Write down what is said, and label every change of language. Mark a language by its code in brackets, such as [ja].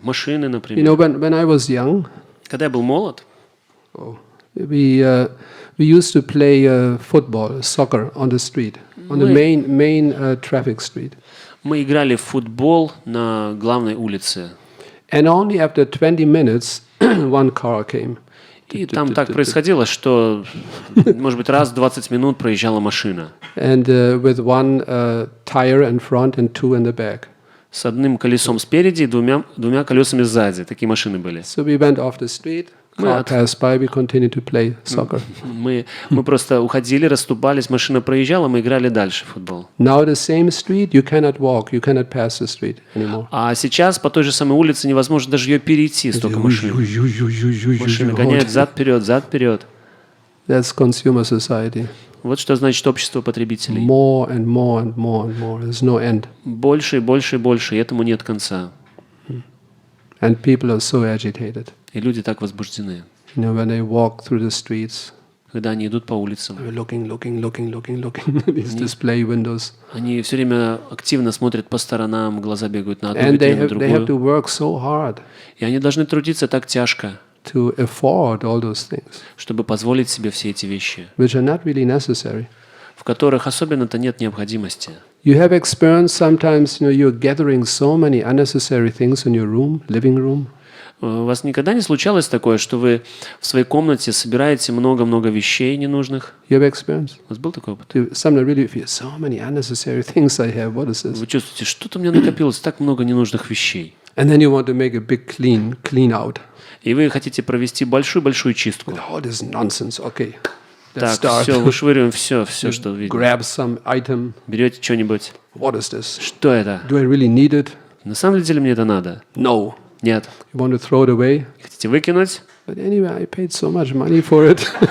[ru] Машины, например. [en] When I was young, [ru] Когда я был молод, [en] we used to play football, soccer on the street, on the main traffic street. [ru] мы играли в футбол на главной улице. [en] And only after 20 minutes, one car came. [ru] И там так происходило, что, может быть, раз в 20 минут проезжала машина. [en] And with one tire in front and two in the back. [ru] С одним колесом спереди и двумя колесами сзади. Такие машины были. [en] So we went off the street, car passed by, we continued to play soccer. [ru] Мы просто уходили, расступались, машина проезжала, мы играли дальше в футбол. [en] Now the same street, you cannot walk, you cannot pass the street anymore. [ru] А сейчас по той же самой улице невозможно даже ее перейти, столько машин. Машины гоняют зад-вперед. [en] That's consumer society. [ru] Вот что значит общество потребителей. [en] More and more. There's no end. [ru] Больше и больше, и этому нет конца. [en] And people are so agitated. [ru] И люди так возбуждены. [en] When they walk through the streets, [ru] Когда они идут по улицам, [en] they're looking. These display windows. [ru] они все время активно смотрят по сторонам, глаза бегают на одну [en] And [ru] витрину, на [en] they have to [ru] другую. [en] work so hard [ru] И они должны трудиться так тяжко, [en] to afford all those things, [ru] чтобы позволить себе все эти вещи, [en] which are not really necessary. [ru] в которых особенно-то нет необходимости. [en] You have experienced sometimes, you're gathering so many unnecessary things in your room, living room. [ru] У вас никогда не случалось такое, что вы в своей комнате собираете много-много вещей ненужных? [en] You have experienced? [ru] У вас был такой опыт? [en] Sometimes really feel so many unnecessary things I have. What is this? [ru] Вы чувствуете, что-то у меня накопилось, так много ненужных вещей. [en] And then you want to make a big clean out. [ru] И вы хотите провести большую-большую чистку. [en] All this nonsense. Okay. [ru] Так, [en] Let's start. [ru] все, вышвыриваем все, что видим. [en] Grab some item. [ru] Берете что-нибудь. [en] What is this? [ru] Что это? [en] Do I really need it? [ru] На самом деле мне это надо? [en] No. [ru] Нет. [en] You want to throw it away? [ru] Хотите выкинуть? [en] But anyway, I paid so much money for it.